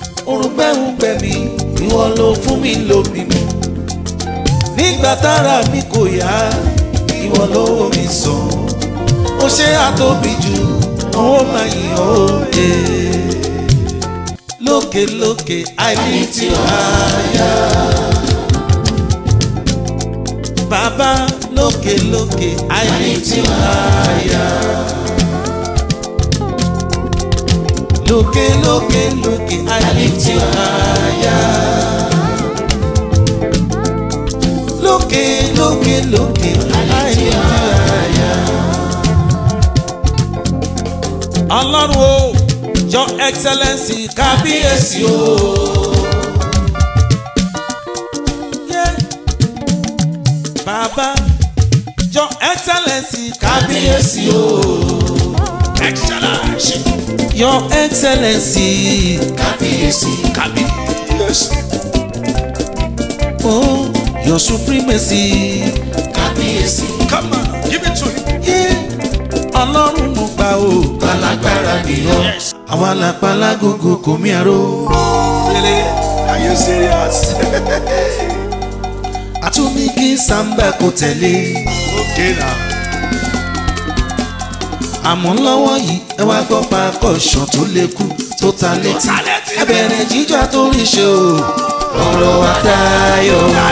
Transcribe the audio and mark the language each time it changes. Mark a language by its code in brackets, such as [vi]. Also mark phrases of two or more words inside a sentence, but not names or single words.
[yo] Orùngbẹ́ ń gbẹ mí, ìwọ ló fún mi lómi mu. Nígbà tára mi kò yá, ìwọ ló wò mí sàn. Ó ṣe àtóbi jù, ó máa yìn ọ́ òde. Lókè lókè, [en] I lift you higher. [yo] Bàbá, lókè lókè, [en] I lift you higher. [yo] Lókè lókè lókè, [en] I lift you higher. [yo] Lókè lókè lókè, [en] I lift you higher. [yo] Ọlọ́run o, [en] Your Excellency, [yo] kábíyèsí o. [en] Yeah. [yo] Bàbá, [en] Your Excellency, [yo] kábíyèsí o. [en] Excellency. Your Excellency. Kábíyèsí. [yo] Kábíyèsí. [en] Oh, Your Supremacy. Kábíyèsí. Come on, give it to him. Yeah. [yo] Ọlọ́run mo gbà o. Alágbára ni ọ́. Yes. Àwa la pa lágogo kò mí àró. [en] Really? Are you serious? [yo] Àtúnmí kí Samba kò tẹ̀lé. [en] Okay now. [yo] Àmọ́ lọ́wọ́ yìí, ẹ wá gbọ́ percussion tó lè kú, tó ta létí. Ẹ bẹ̀rẹ̀ jíjọ́ tó rí ṣe o. Ọ̀rọ̀ wa dayọ̀.